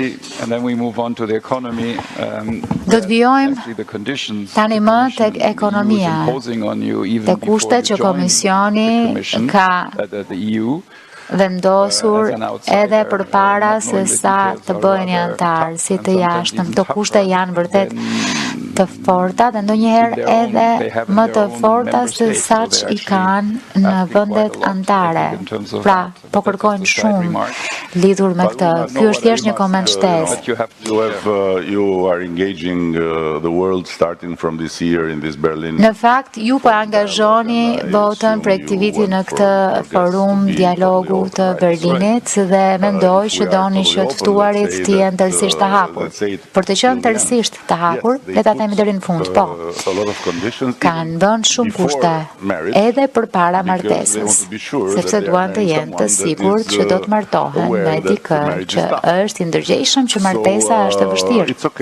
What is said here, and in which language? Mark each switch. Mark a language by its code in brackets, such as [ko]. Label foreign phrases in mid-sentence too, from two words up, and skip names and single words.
[sq] Do të vijojmë tani më tek ekonomia, te kushtet që Komisioni ka vendosur edhe përpara se sa të bëhen antar, si të jashtëm. Këto kushte janë vërtet të forta dhe ndonjëherë edhe më të forta se saq I kanë në vendet anëtare. Pra, po kërkojnë shumë lidhur me këtë. Ky është thjesht një koment shtesë. [en] You are engaging the world starting from this year in this Berlin. [sq] Në fakt, ju po angazhoni botën për këtë viti në këtë forum dialogu të Berlinit dhe mendoj që doni që të ftuarit të jenë tërësisht të hapur. Për të qenë tërësisht të hapur, le ta themi deri në fund, po. Kanë dhënë shumë kushte edhe përpara martesës, sepse duan të jenë të sigurt që do të martohen me dikë që është I ndërgjegjshëm që martesa është e vështirë.